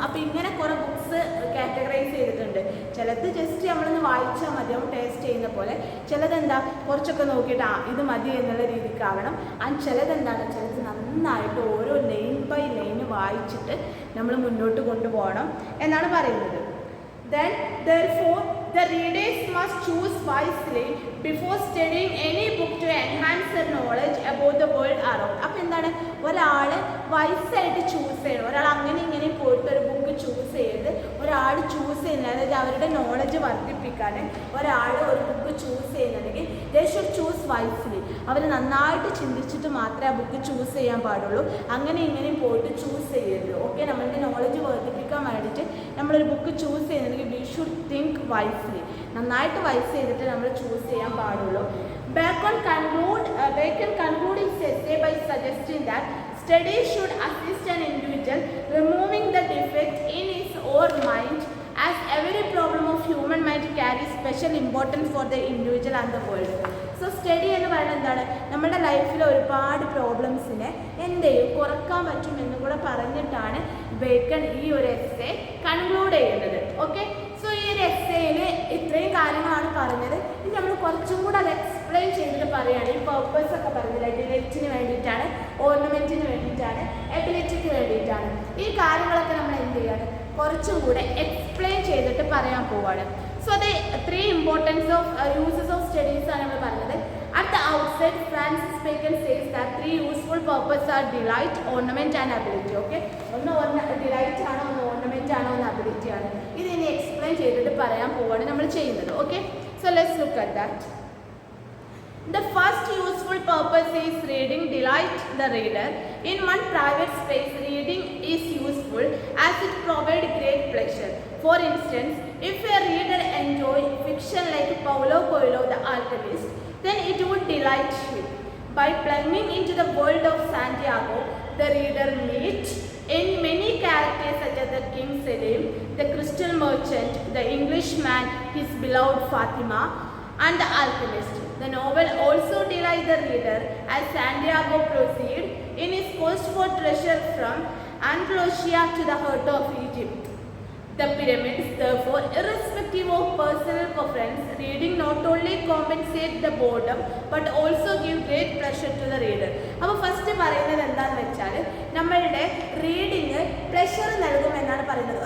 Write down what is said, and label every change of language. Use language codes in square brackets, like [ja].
[ml] അപ്പോൾ ഇങ്ങനെ കുറേ ബുക്സ് കാറ്റഗറൈസ് ചെയ്തിട്ടുണ്ട്. ചിലത് ജസ്റ്റ് നമ്മളൊന്ന് വായിച്ചാൽ മതിയാവും ടേസ്റ്റ് ചെയ്യുന്ന പോലെ, ചിലതെന്താ കുറച്ചൊക്കെ നോക്കിയിട്ട് ഇത് മതി എന്നുള്ള രീതിക്കാവണം. ആൻഡ് ചിലതെന്താണ്, ചിലത് നന്നായിട്ട് ഓരോ ലൈൻ ബൈ ലൈൻ വായിച്ചിട്ട് നമ്മൾ മുന്നോട്ട് കൊണ്ടുപോകണം എന്നാണ് പറയുന്നത്. [en] Then therefore the readers must choose wisely before studying any book to enhance their knowledge about the world around. [ml] അപ്പോൾ എന്താണ്, ഒരാൾ വൈസായിട്ട് ചൂസ് ചെയ്യണം. ഒരാൾ അങ്ങനെ ഇങ്ങനെ പോയിട്ട് ഒരു ബുക്ക് ചൂസ് ചെയ്ത് ഒരാൾ ചൂസ് ചെയ്യുന്നത്, അതായത് അവരുടെ നോളജ് വർദ്ധിപ്പിക്കാൻ ഒരാൾ ഒരു ബുക്ക് ചൂസ് ചെയ്യുന്നുണ്ടെങ്കിൽ [en] They should choose wisely. [ml] അവർ നന്നായിട്ട് ചിന്തിച്ചിട്ട് മാത്രമേ ആ ബുക്ക് ചൂസ് ചെയ്യാൻ പാടുള്ളൂ. അങ്ങനെ ഇങ്ങനെയും പോയിട്ട് ചൂസ് ചെയ്യരുത്. ഓക്കെ, നമ്മളുടെ നോളജ് വർദ്ധിപ്പിക്കാൻ വേണ്ടിയിട്ട് നമ്മളൊരു ബുക്ക് ചൂസ് ചെയ്യുന്നുണ്ടെങ്കിൽ [en] We should think wisely. [ml] നന്നായിട്ട് വൈസ് ചെയ്തിട്ട് നമ്മൾ ചൂസ് ചെയ്യാൻ പാടുള്ളൂ. [en] Bacon conclude his essay by suggesting that study should assist an individual removing the defect in his own mind, as every problem of human mind carries special importance for the individual and the world. [ml] So study എന്ന് പറയുന്നത് എന്താണ്, നമ്മുടെ ലൈഫിൽ ഒരുപാട് പ്രോബ്ലംസിനെ എന്ത് ചെയ്യും കുറക്കാൻ പറ്റുമെന്ന് കൂടെ പറഞ്ഞിട്ടാണ് ബേക്കൺ ഈ ഒരു എസ്സേ കൺക്ലൂഡ് ചെയ്യുന്നത്. ഓക്കെ, സോ ഈ ഒരു എസ്സേയിൽ ഇത്രയും കാര്യങ്ങളാണ് പറഞ്ഞത്. ഇനി നമ്മൾ കുറച്ചും കൂടെ അത് എക്സ്പ്ലെയിൻ ചെയ്തിട്ട് പറയുകയാണ്. ഈ പർപ്പസ് ഒക്കെ പറഞ്ഞില്ല, ഡിലൈറ്റിന് വേണ്ടിയിട്ടാണ്, ഓർണമെൻറ്റിന് വേണ്ടിയിട്ടാണ്, എബിലിറ്റിക്ക് വേണ്ടിയിട്ടാണ്. ഈ കാര്യങ്ങളൊക്കെ നമ്മൾ എന്ത് ചെയ്യാണ്, കുറച്ചും കൂടെ എക്സ്പ്ലെയിൻ ചെയ്തിട്ട് പറയാൻ പോവാണ്. [en] So the three importance of uses of studies are [ml] നമ്മൾ പറഞ്ഞത്. [en] At the outset, Francis Bacon says that three useful purposes are delight, ornament and ability. [ml] Okay, ഒന്ന് ഡിലൈറ്റ് ആണോ, ഒന്ന് ഓർണമെന്റ് ആണോ, ഒന്ന് അബിലിറ്റി ആണ്. ഇത് ഇനി എക്സ്പ്ലെയിൻ ചെയ്തിട്ട് പറയാൻ പോവാണ് നമ്മൾ ചെയ്യുന്നത്. [en] Okay, so let's look at that. The first useful purpose is reading delight the reader. In one private space, reading is useful as it provides great pleasure. For instance, if a reader enjoys fiction like Paulo Coelho, The Alchemist, then it would delight him. By plunging into the world of Santiago, the reader meets in many characters such as the King Selim, the Crystal Merchant, the Englishman, his beloved Fatima, and the Alchemist. The novel also delights the reader as Santiago proceeds in his quest for treasure from Andalusia to the heart of Egypt. The pyramids, therefore, irrespective of personal preference, reading not only compensates the boredom but also gives great pleasure to the reader. [ml] അപ്പോൾ first പറയുന്നത് എന്താണെന്ന് വെച്ചാൽ നമ്മളുടെ reading pleasure നൽകുമെന്നാണ് പറയുന്നത്.